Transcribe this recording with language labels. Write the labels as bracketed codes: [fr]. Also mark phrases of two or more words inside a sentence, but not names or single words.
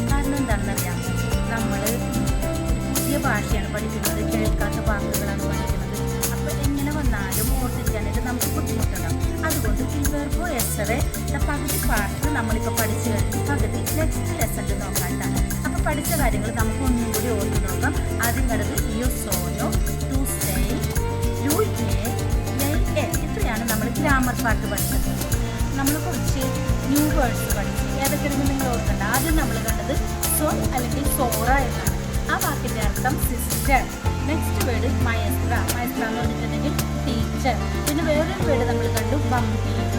[ml] കാരണം എന്താണെന്നറിയാം, നമ്മൾ പുതിയ ഭാഷയാണ് പഠിക്കുന്നത്, കേൾക്കാത്ത വാക്കുകളാണ് പഠിക്കുന്നത്. അപ്പോൾ എങ്ങനെ വന്നാലും ഓർത്തിരിക്കാനായിട്ട് നമുക്ക് ബുദ്ധിമുട്ടുണ്ടാകും. അതുകൊണ്ട് ഈ [it] verbo essere [ml] പകുതി പാർട്ട് നമ്മളിപ്പോൾ പഠിച്ചു കഴിഞ്ഞു, പകുതി [en] next lesson [ml] നോക്കാനാണ്. അപ്പോൾ പഠിച്ച കാര്യങ്ങൾ നമുക്ക് ഒന്നും കൂടി ഓർത്ത് നോക്കാം. ആദ്യം കണ്ടത് [it] io sono, tu sei, lui è, lei è. [ml] ഇത്രയാണ് നമ്മൾ [en] grammar part [ml] പഠിച്ചത്. നമ്മൾ കുറച്ച് [en] new words [ml] പഠിച്ചു. ഏതൊക്കെയാണെന്ന് നിങ്ങൾ ഓർക്കണ്ട. ആദ്യം നമ്മൾ കണ്ടത് സോൺ അല്ലെങ്കിൽ സോറ എന്നാണ്. ആ വാക്കിൻ്റെ അർത്ഥം സിസ്റ്റർ. [en] next word [ml] മയസ്ത്ര. മയസ്ത്ര എന്ന് പറഞ്ഞിട്ടുണ്ടെങ്കിൽ ടീച്ചർ. പിന്നെ വേറൊരു വേർഡ് നമ്മൾ കണ്ടു ബംബീനോ.